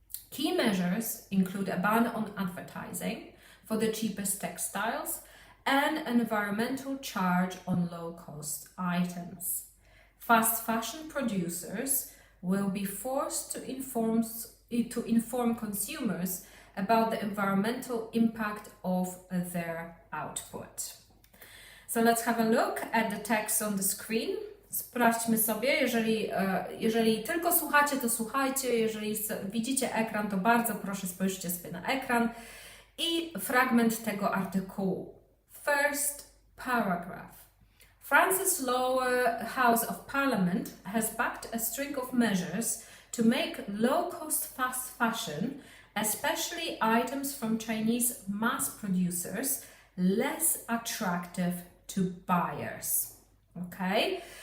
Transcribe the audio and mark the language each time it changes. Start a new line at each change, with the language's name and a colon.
English: Key measures include a ban on advertising for the cheapest textiles and an environmental charge on low-cost items. Fast fashion producers will be forced to inform consumers about the environmental impact of their output. So let's have a look at the text on the screen.
Polish: Sprawdźmy sobie, jeżeli tylko słuchacie, to słuchajcie, jeżeli widzicie ekran, to bardzo proszę spojrzcie sobie na ekran i fragment tego artykułu.
English: First paragraph. France's lower house of parliament has backed a string of measures to make low-cost fast fashion, especially items from Chinese mass producers, less attractive to buyers. Okay?